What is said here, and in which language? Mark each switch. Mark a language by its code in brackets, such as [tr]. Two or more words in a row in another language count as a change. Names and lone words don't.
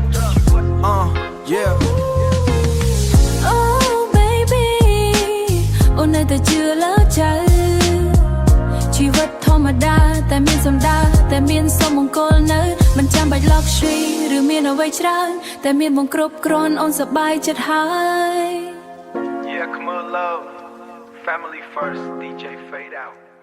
[en] Oh baby [km] អូននៅតែជឿលើចៅជីវិតធម្មតាតែមានសម្ដាតែមានសុំមង្គលនៅមិនចាំបាច់ luxury ឬមានអ្វីច្រើនតែមានបងគ្រប់គ្រាន់អូនសប្បាយចិត្តហើយ [en] Yeah come on love family first DJ fade out